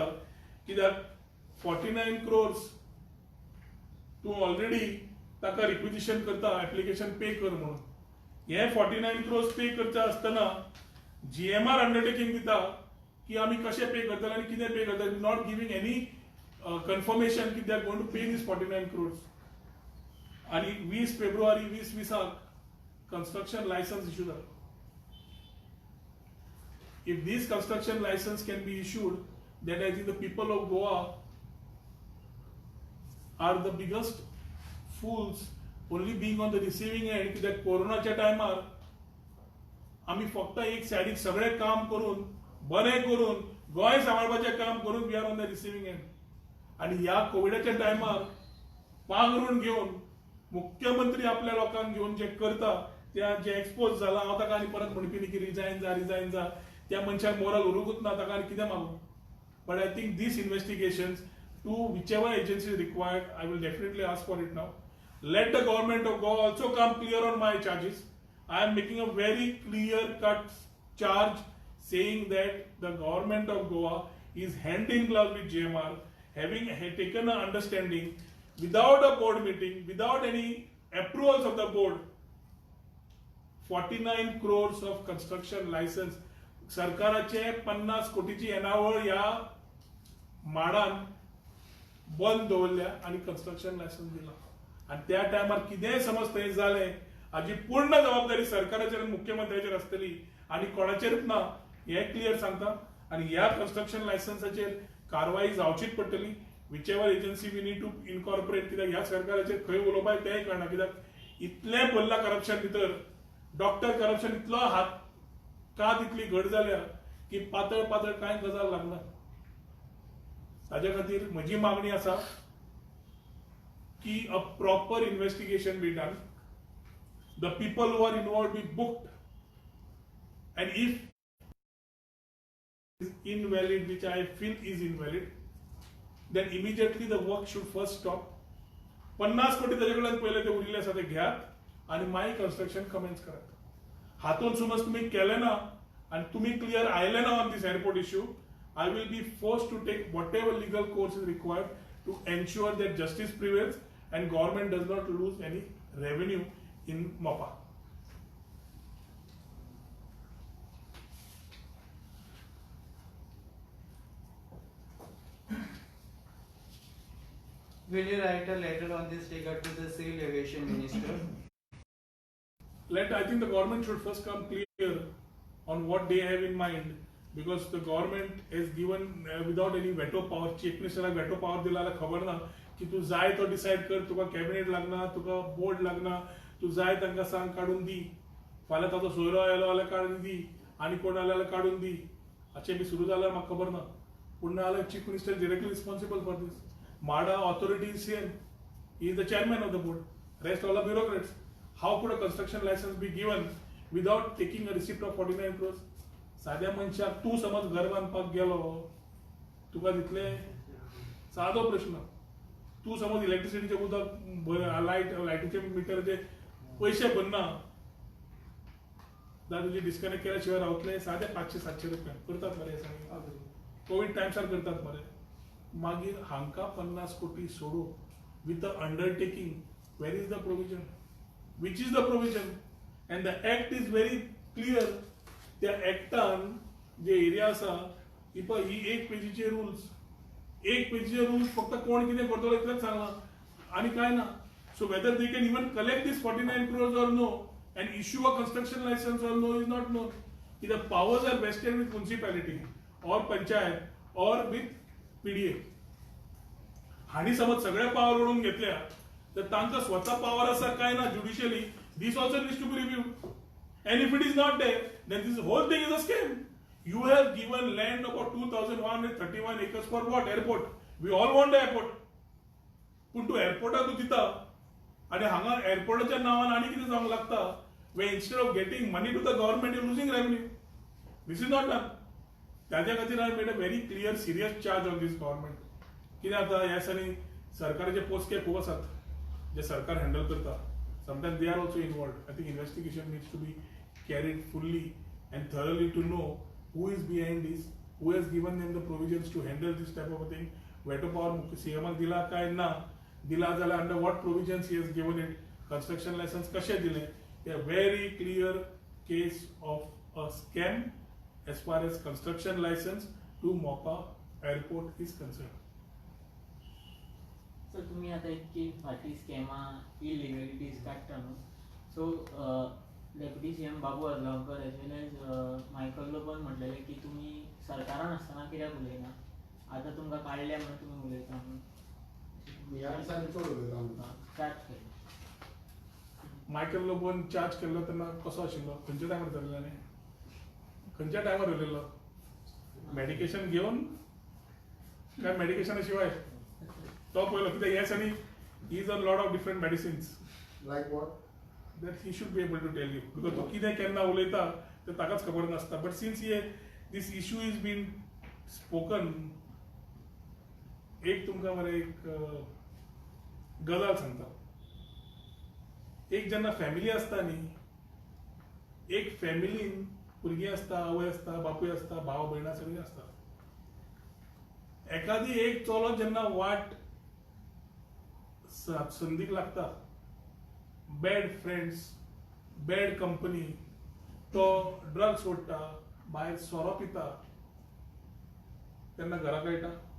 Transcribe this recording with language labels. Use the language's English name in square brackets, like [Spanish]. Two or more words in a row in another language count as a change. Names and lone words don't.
[Konkani] कित्याक 49 crores तू ऑलरेडी ताका रिक्विजिशन करता एप्लिकेशन पे कर म्हणून. हे 49 crores पे करता आसतना GMR अंडरटेकिंग दिता की आमी कशें पे करतले आनी कितें पे करतले, [English] not giving any confirmation [Konkani] की [English] they are going to pay these 49 crores. [Konkani] आणि 20 फेब्रुवारी 2020 [English] construction license issue [Konkani] झाला. [English] If this construction license can be issued, then I think the people of Goa are the biggest fools only being on the receiving end. [Konkani] कित्याक कोरोनाच्या टायमार आम्ही फक्त एक सायडीक सगळे काम करून बरें करून गोंय सांबाळपाचें काम करून [English] we are on the receiving end. [Konkani] आणि ह्या कोविडाच्या टायमार पांगरून घेवन मुख्यमंत्री आपल्या लोकांक घेवन जे करता त्या जे एक्सपोज जाला, हांव ताका आनी परत म्हणपी न्ही की रिजायन जा त्या मनशाक मोरल उरूंकूच ना, ताका आनी कितें मागूं. [English] But I think these investigations to which ever agency required, I will definitely ask for it now. Let the government of Goa also come clear on my charges. I am making a very clear cut charge saying that the government of Goa is hand in glove with GMR, having taken an understanding without a board meeting, without any approvals of the board. 49 crores of construction license [Konkani] सरकाराचे 50 कोटीची येणावळ ह्या माडान बंद दवरल्या आणि [English] construction license [Konkani] दिला. आणि त्या टायमार कितेंय समज थंय जालें हाजी पूर्ण जबाबदारी सरकाराचेर आनी मुख्यमंत्र्याचेर आसतली आनी कोणाचेरूच ना हे क्लियर सांगता. आणि ह्या कन्स्ट्रक्शन लायसन्साचेर कारवाई जावचीच पडटली. [English] which ever agency we need to incorporate. [Konkani] कित्याक ह्या सरकाराचेर खंय उलोवपाक तेंय कळना. कित्याक इतलें भरला करप्शन भितर. [English] doctor corruption [Konkani] इतलो हात का तितली घट जाल्या की पातळ पातळ कांय गजाल लागना. ताज्या खातीर म्हजी मागणी आसा की [English] a proper investigation be done, the people who are involved be booked, and if is invalid, which I feel is invalid, then immediately the work should first stop. [Konkani] 50 कोटी त्याच्याकडे पहिले ते उरले आसा ते घ्यात आणि [English] my construction comment [Konkani] करात. हातून समज तुम्ही केले ना आणि तुम्ही क्लियर आयले ना [English] on this airport issue, I will be forced to take whatever legal course is required to ensure that justice prevails and government does not lose any revenue in MOPA. Will you write a letter on this regard to the Civil Aviation Minister? I think the government should first come clear on what they have in mind. because the government has given without any veto power, chief minister veto power [Konkani] दिला खबर ना की तू जाय तो डिसाइड कर, तुका कॅबिनेट लागना, तुका बोर्ड लागना, तू जाय तांकां सांग काढून दी, फाल्यां ताचो सोयरो आयलो जाल्यार काढून दी, आनी कोण आयलो जाल्यार काढून दी, हाचें बी सुरू जाल्यार म्हाका खबर ना. पूण नाल्यार [English] chief minister directly responsible for this. MHADA authority is CM. He is the chairman of the board. Rest all are bureaucrats. How could a construction license be given without taking a receipt of 49 crores? [Konkani] साध्या मनशाक तू समज घर बांदपाक गेलो, तुका दितले सादो प्रश्न. तू समज इलेक्ट्रिसिटीचे उदक लायटीचे मिटरचे पैसे भरना, जाल्यार तुजी डिस्कनेक्ट केल्या शिवाय रावतले साधे 500-700 रुपया करतात मरे. कोविड टायम्सार करतात मरे. मागीर हांकां 50 कोटी सोडून [English] with the undertaking, where is the provision, which is the provision? And the act is very clear. [Konkani] त्या एक्टान जे एरिया आसा ही पळय, ही 1 पेजीचे रूल्स फक्त कोण कितें करतलो इतलेंच सांगलां आनी कांय ना. [English] so whether they can even collect these 49 crores or no and issue a construction license or no is not known. The powers are vested with municipality or panchayat or with PDA. [Konkani] हाणी समज सगळे पावर ओढून घेतल्या तर तांकां स्वता पावर आसा काय ना ज्युडिशियली, [English] This also needs to be reviewed. And if it is not there, then this whole thing is a scam. You have given land about 2,131 acres for what? Airport. We all want the airport. [Konkani] पण तू एअरपोर्टाक तू दिता आणि हांगा एअरपोर्टाच्या नावान आनी कितें जावंक लागता, [English] where instead of getting money to the government, you're losing revenue. This is not done. [Konkani] त्याच्या खातीर [English] I made a very clear, serious charge on this government. [Konkani] कितें जाता ह्या दिसांनी सरकाराचे पोस्के खूब आसात जे सरकार हँडल करता. [English] Sometimes they are also involved. I think investigation needs to be carried fully and thoroughly to know who is behind this, who has given them the provisions to handle this type of a thing. Veto power CM [Konkani] दिला काय ना दिला जाल्यार [English] under what provisions he has given it, construction license [Konkani] कशे दिले. [English] A very clear case of a scam as far as construction license to Mopa airport is concerned. [Konkani] सर तुम्ही आता इतकी फाटी स्कॅमा इलिगलिटीज काडटा न्हू, सो डेप्युटी सीएम बाबू आजगांवकर [English] as well as [Konkani] मायकल लोबन म्हटलेलें की तुम्ही सरकारान आसतना कित्याक उलयना, आतां तुमकां काडल्या म्हणून तुमी उलयता म्हणून चार्ज केलें. मायकल लोबोन चार्ज केल्लो तेन्ना कसो आशिल्लो, खंयच्या टायमार जाल्लें, खंयच्या टायमार उलयल्लो? मेडिकेशन घेवन काय मेडिकेशना शिवाय? तो पळयलो कित्याक [English] येस आनी he is a lot of different medicines. Like what? that he should be able to tell you, because [Konkani] तो कितें केन्ना उलयता तें ताकाच खबर नासता. [English] but since this issue is been spoken, [Konkani] एक तुमकां मरे एक गजाल सांगता. एक जेन्ना फॅमिली आसता न्ही, एक फॅमिलीन भुरगीं आसता, आवय आसता, बापूय आसता, भाव भयणां सगळीं आसता. एखादी एक चलो जेन्ना वाट संदीक लागता, [English] bad friends, bad company, [Konkani] तो ड्रग्स सोडटा, भायर सोरो पिता, तेन्ना घरा कळटा?